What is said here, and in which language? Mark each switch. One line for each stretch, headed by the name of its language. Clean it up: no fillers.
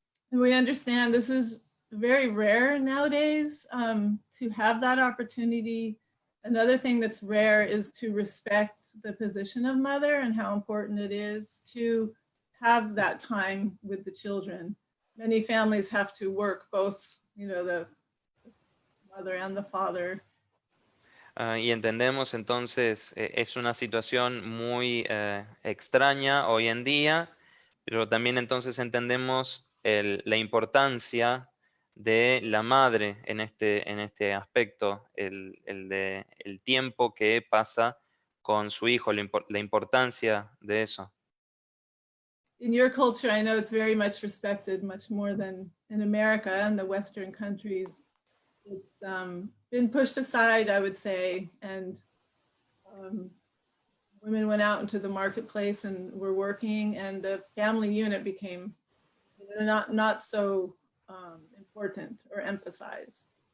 English: And we understand this is very rare nowadays to have that opportunity. Another thing that's rare is to respect the position of mother and how important it is to have that time with the children. Many families have to work both, the mother and the father.
Spanish: Y entendemos entonces, es una situación muy extraña hoy en día, pero también entonces entendemos la importancia de la madre en este aspecto, el tiempo que pasa con su hijo, la importancia de eso.
English: In your culture, I know it's very much respected, much more than in America and the Western countries. It's been pushed aside, I would say, and women went out into the marketplace and were working, and the family unit became not so important or emphasized.